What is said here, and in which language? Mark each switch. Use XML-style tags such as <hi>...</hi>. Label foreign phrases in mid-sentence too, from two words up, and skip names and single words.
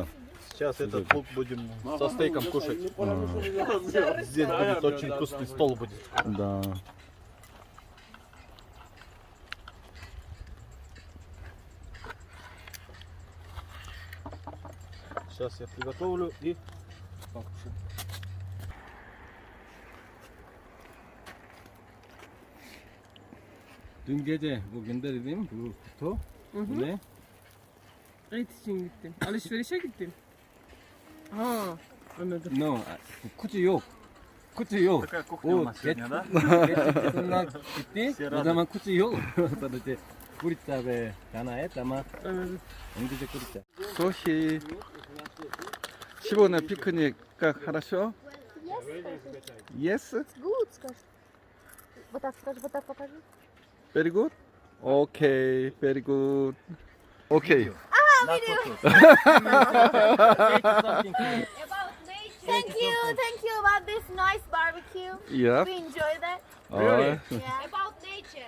<ru>Сейчас этот лук будем со стейком кушать. Здесь будет очень вкусный стол будет. Да. Сейчас я приготовлю и покушаем.</ru> <tr>Dün gece bu gönderdiğim bu kutu. Bu ne? et için gittin. Alışverişe gittin. Ha, anladım. No, kutu yok. Kutu yok.</tr> <ru>Такая кухня у</ru> <tr>O</tr> <ru>нас</ru> <tr>geç,</tr> <ru>сегодня, да?</ru> <tr>geçtiğinden gitti.</tr> <ru>Все</ru> <tr>O</tr> <ru>рады.</ru> <tr>zaman kutu yok. Sadece kuritsa ve dana et ama Anladım. önce kuritsa.</tr> <ko>소희 15년 피크닉</ko> <ru>как хорошо?</ru> <en>Yes, Yes? good,</en> <ru>скажи. Вот так скажи, вот так покажи.</ru> <en>Very good? Okay, very good. Okay. Not kutu. Thank you about this nice barbecue. Yeah. We enjoy that. Really? Yeah. About nature.</en>